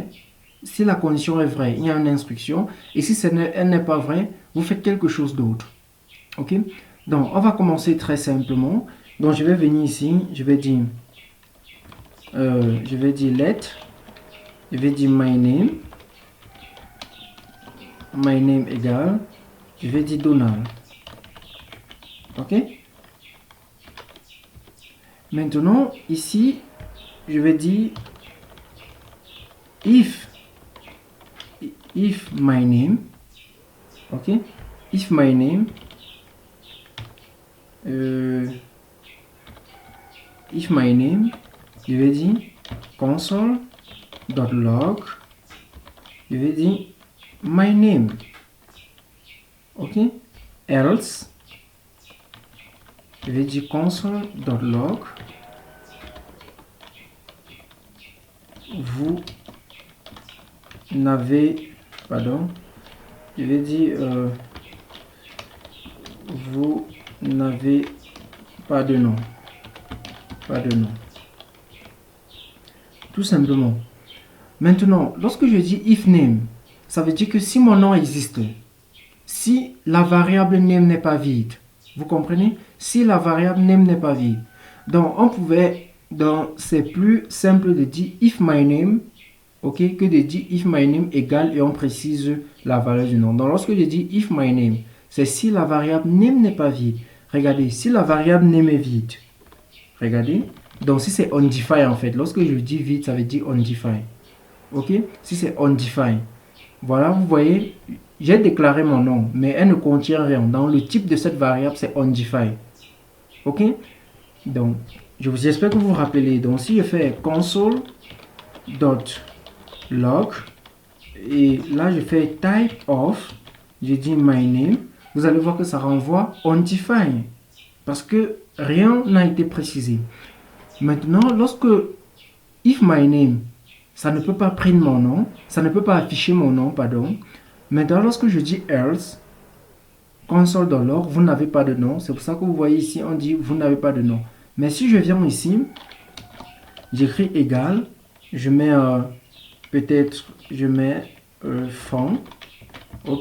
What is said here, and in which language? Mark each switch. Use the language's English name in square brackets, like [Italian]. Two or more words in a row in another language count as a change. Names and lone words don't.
[French] Si la condition est vraie, il y a une instruction. Et si elle n'est pas vraie, vous faites quelque chose d'autre. OK? Donc, on va commencer très simplement. Donc, je vais venir ici. Je vais dire let. Je vais dire [English] my name. My name [French] égale. Je vais dire Donald. OK? Maintenant, ici, je vais dire [English] if my name, [French] OK? [English] If my name, [French] je vais dire console.log, je vais dire [English] my name, [French] OK? Else, je vais dire console.log, vous n'avez, je vais dire vous n'avez pas de nom. Tout simplement. Maintenant, lorsque je dis [English] if name, [French] ça veut dire que si mon nom existe, si la variable name n'est pas vide, vous comprenez? Si la variable name n'est pas vide, donc on pouvait, c'est plus simple de dire [English] if my name, [French] OK, que de dire [English] if my name [French] égale et on précise la valeur du nom. Donc lorsque je dis [English] if my name, [French] c'est si la variable name n'est pas vide. Regardez, si la variable name est vide, regardez, donc si c'est undefined en fait, lorsque je dis vide, ça veut dire undefined. OK, si c'est undefined, voilà, vous voyez, j'ai déclaré mon nom, mais elle ne contient rien. Donc le type de cette variable, c'est undefined. OK, donc j'espère que vous vous rappelez. Donc si je fais console.log et là je fais [English] type of, [French] je dis [English] my name, [French] vous allez voir que ça renvoie undefined parce que rien n'a été précisé. Maintenant, lorsque [English] if my name, [French] ça ne peut pas prendre mon nom, ça ne peut pas afficher mon nom, pardon. Maintenant, lorsque je dis else, console.log, vous n'avez pas de nom. C'est pour ça que vous voyez ici, on dit vous n'avez pas de nom. Mais si je viens ici, j'écris égal, je mets peut-être, je mets franc, OK?